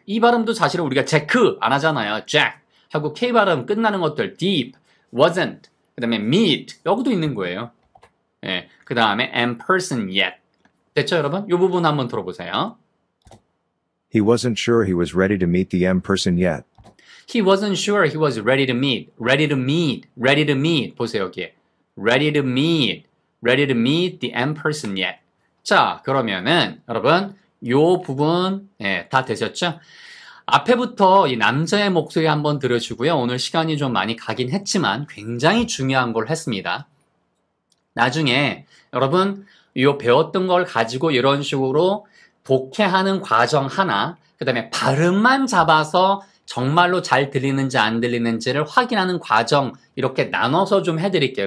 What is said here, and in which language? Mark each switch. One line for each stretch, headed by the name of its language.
Korean: 이 발음도 사실은 우리가 Jack 안 하잖아요. Jack 하고 K 발음 끝나는 것들 deep, wasn't, 그 다음에 meet 여기도 있는 거예요. 예, 그 다음에 am person yet. 됐죠, 여러분? 이 부분 한번 들어보세요.
English: He wasn't sure he was ready to meet the M person yet. He wasn't sure he was ready to meet. Ready to meet. Ready to meet.
Korean: 보세요, 여기에.
English: Ready to meet. Ready to meet the M person yet.
Korean: 자, 그러면은 여러분 요 부분 예, 다 되셨죠? 앞에부터 이 남자의 목소리 한번 들으시고요. 오늘 시간이 좀 많이 가긴 했지만 굉장히 중요한 걸 했습니다. 나중에 여러분 요 배웠던 걸 가지고 이런 식으로 독해하는 과정 하나, 그 다음에 발음만 잡아서 정말로 잘 들리는지 안 들리는지를 확인하는 과정 이렇게 나눠서 좀 해드릴게요.